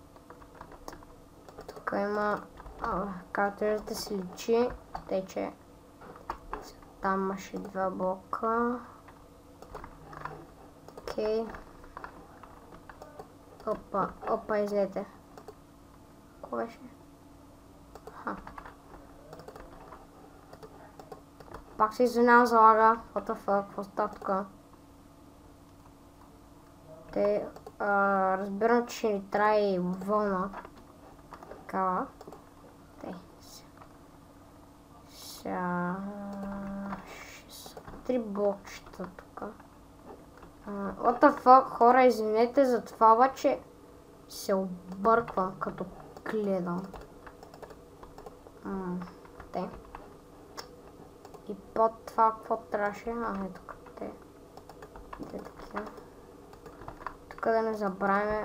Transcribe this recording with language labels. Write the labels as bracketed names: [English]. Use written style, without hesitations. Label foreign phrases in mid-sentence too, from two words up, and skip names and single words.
[Bulgarian] Тук има, както виждате, се личи, че там имаше 2 блока. Окей. Опа, излете. Какво беше? Пак се извинявам за лага. [English] What the fuck, [Bulgarian] какво става тук? Разбирам, че ще ни трябва и вълна. Такава. Сега... 3 блокчета тук. [English] What the fuck, [Bulgarian] хора, извинете за това, обаче се обърквам като гледам. И под това какво трябваше? Ето къде. Такива. Тук да не забравяме.